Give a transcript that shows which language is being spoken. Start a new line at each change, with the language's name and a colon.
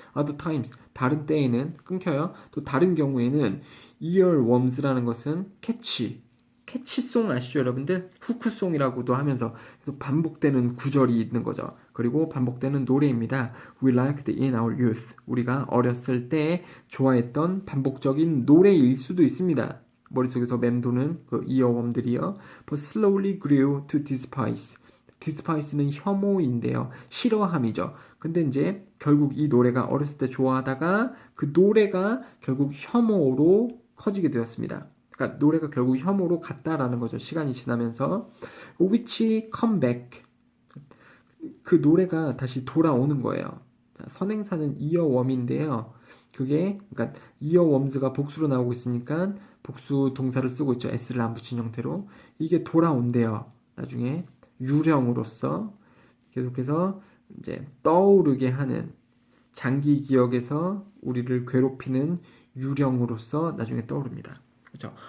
English: Other times,
Korean: 다른 때에는 끊겨요. 또 다른 경우에는 earworms라는 것은 캐치송 아시죠, 여러분들? 후크송이라고도 하면서 계속 반복되는 구절이 있는 거죠. 그리고 반복되는 노래입니다.
English: We liked in our youth.
Korean: 우리가 어렸을 때 좋아했던 반복적인 노래일 수도 있습니다. 머릿속에서 맴도는 그 이어웜들이요.
English: But slowly grew to despise.
Korean: despise는 혐오인데요. 싫어함이죠. 근데 이제 결국 이 노래가 어렸을 때 좋아하다가 그 노래가 결국 혐오로 커지게 되었습니다. 그러니까 노래가 결국 혐오로 갔다라는 거죠. 시간이 지나면서
English: which come back.
Korean: 그 노래가 다시 돌아오는 거예요. 자, 선행사는 이어웜인데요. 그게 그러니까 이어웜스가 복수로 나오고 있으니까 복수 동사를 쓰고 있죠. s를 안 붙인 형태로. 이게 돌아온대요. 나중에 유령으로서 계속해서 이제 떠오르게 하는 장기 기억에서 우리를 괴롭히는 유령으로서 나중에 떠오릅니다. 그렇죠?